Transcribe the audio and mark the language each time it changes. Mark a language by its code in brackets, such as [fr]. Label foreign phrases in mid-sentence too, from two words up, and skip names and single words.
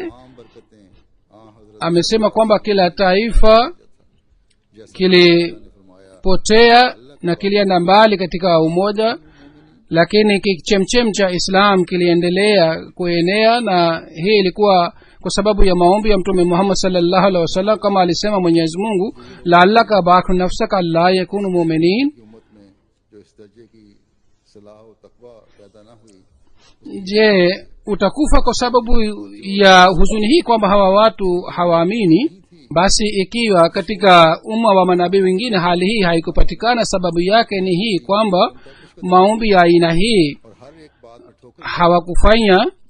[sw] Amesema kwamba kila taifa kilipotea na kilienda mbali katika umoja, lakini kichemchem cha Islam kiliendelea kuenea, na hii ilikuwa kwa sababu ya maombi ya mtume Muhammad [ar] صلى الله عليه وسلم. [sw] Kama alisema Mwenyezi Mungu, [ar] لعلك باخع نفسك لا يكونوا مؤمنين, [sw] je utakufa kwa sababu ya huzuni hii kwamba hawa watu hawaamini? Basi ikiwa katika umma wa manabii wengine hali hii haikupatikana, sababu yake ni hii kwamba maombi ya aina hii hawakufanya.